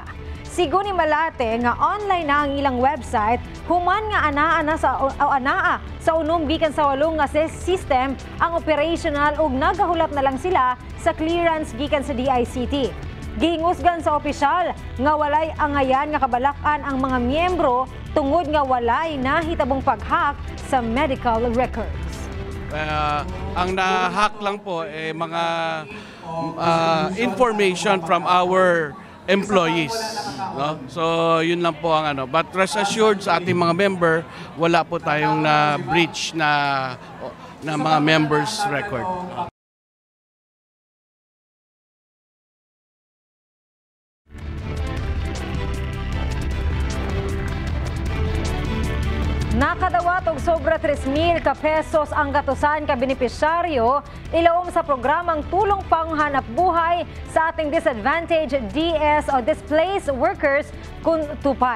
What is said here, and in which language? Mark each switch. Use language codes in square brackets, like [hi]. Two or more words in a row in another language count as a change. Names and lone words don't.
[ceb] Sigo ni Malate nga online na ang ilang website human nga anaa sa unom gikan sa 8 nga system ang operational ug nagahulat na lang sila sa clearance gikan sa DICT. Gihingusgan sa opisyal nga walay angayan nga kabalakan ang mga miyembro tungod nga walay nahitabong pag-hack sa medical records. [tl] Ang na-hack lang po mga [en] information from our employees, [tl] no? So yun lang po ang [en] but rest assured [tl] sa ating mga member wala po tayong na breach na mga [en] members record. [ceb] Nakadawat og sobra 3,000 ka pesos ang gatusan ka benepisyaryo ilawom sa programang Tulong Panghanap Buhay [tl] sa ating [ceb] disadvantaged DS o [en] displaced workers [ceb] kung tupad.